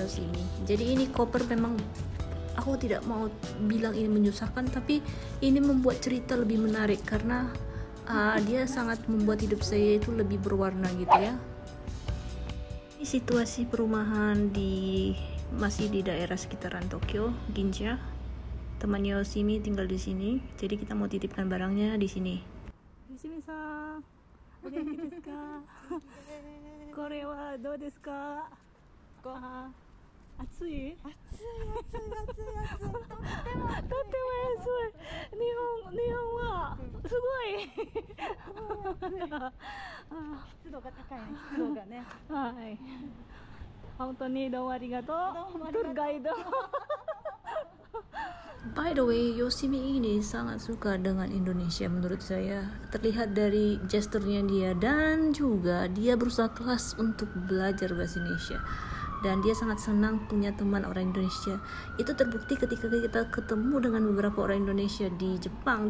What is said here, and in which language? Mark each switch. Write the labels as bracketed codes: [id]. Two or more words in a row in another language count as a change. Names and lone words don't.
[id] Jadi ini koper memang aku tidak mau bilang ini menyusahkan, tapi ini membuat cerita lebih menarik karena dia sangat membuat hidup saya itu lebih berwarna gitu ya. Ini situasi perumahan masih di daerah sekitaran Tokyo, Ginza. Temannya Yoshimi tinggal di sini, jadi kita mau titipkan barangnya di sini. [ja] ヨシミさん、お元気ですか? これはどうですか? 暑い？暑い。とっても安い。日本はすごい。湿度が高いね。湿度がね。はい。本当にどうもありがとう。 [id] トゥーガイド。 [en] By the way, [id] Yoshimi ini sangat suka dengan Indonesia menurut saya. Terlihat dari gesturnya dia, dan juga dia berusaha keras untuk belajar bahasa Indonesia. Dan dia sangat senang punya teman orang Indonesia. Itu terbukti ketika kita ketemu dengan beberapa orang Indonesia di Jepang.